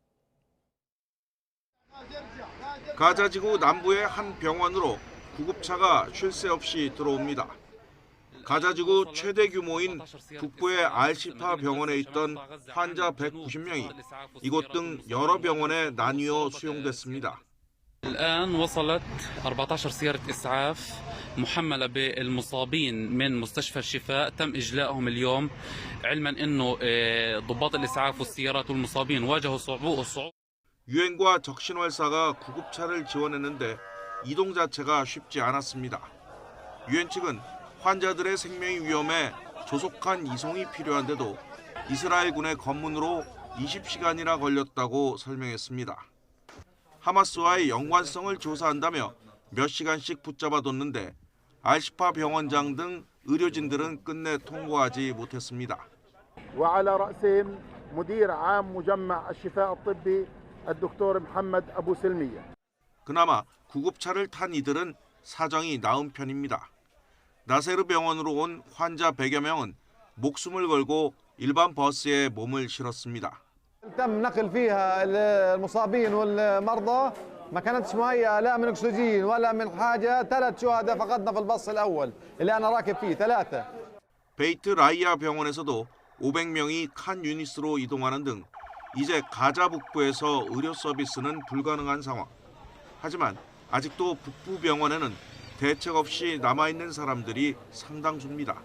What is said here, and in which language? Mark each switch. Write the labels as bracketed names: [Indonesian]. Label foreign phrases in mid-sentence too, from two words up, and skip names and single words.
[Korean] 가자지구 남부의 한 병원으로 구급차가 쉴 새 없이 들어옵니다. 가자지구 최대 규모인 북부의 알시파 병원에 있던 환자 190명이 이곳 등 여러 병원에 나뉘어 수용됐습니다. [Arabic] الآن وصلت 14 سيارة إسعاف محملة بالمصابين من مستشفى الشفاء تم إجلائهم اليوم علما أنه ضباط الإسعاف والسيارات والمصابين واجهوا صعوبة. [Korean] 유엔과 적신월사가 구급차를 지원했는데 이동 자체가 쉽지 않았습니다. 유엔 측은 환자들의 생명이 위험해 조속한 이송이 필요한데도 이스라엘군의 검문으로 20시간이나 걸렸다고 설명했습니다. 하마스와의 연관성을 조사한다며 몇 시간씩 붙잡아뒀는데 알시파 병원장 등 의료진들은 끝내 통보하지 못했습니다. [Arabic] وعلى رأسهم مدير عام مجمع الشفاء الطبي الدكتور محمد أبو سلمية. [Korean] 그나마 구급차를 탄 이들은 사정이 나은 편입니다. 나세르 병원으로 온 환자 100여 명은 목숨을 걸고 일반 버스에 몸을 실었습니다. [Arabic] تم نقل فيها المصابين والمرضى ما كانتش مهيئة لا من أكسجين ولا من حاجة. 3 شهداء فقدنا في الباص الأول اللي أنا راكب فيه 3. [Korean] 베이트 라이아 병원에서도 500명이 칸 유니스로 이동하는 등 이제 가자 북부에서 의료 서비스는 불가능한 상황. 하지만 아직도 북부 병원에는 대책 없이 남아있는 사람들이 상당수입니다.